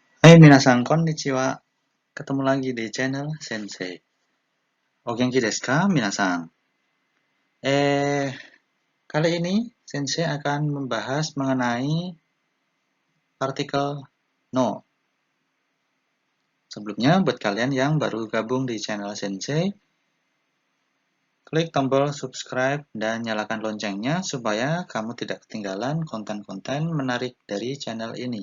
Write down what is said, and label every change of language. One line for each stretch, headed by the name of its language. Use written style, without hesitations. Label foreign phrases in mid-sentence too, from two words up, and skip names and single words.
Japanese: はい皆さんこんにちは.
Indonesian: Ketemu lagi di channel Sensei.
Japanese: お元気ですか、皆さん?
Indonesian: Kali ini Sensei akan membahas mengenai partikel no. Sebelumnya, buat kalian yang baru gabung di channel Sensei, klik tombol subscribe dan nyalakan loncengnya supaya kamu tidak ketinggalan konten-konten menarik dari channel ini.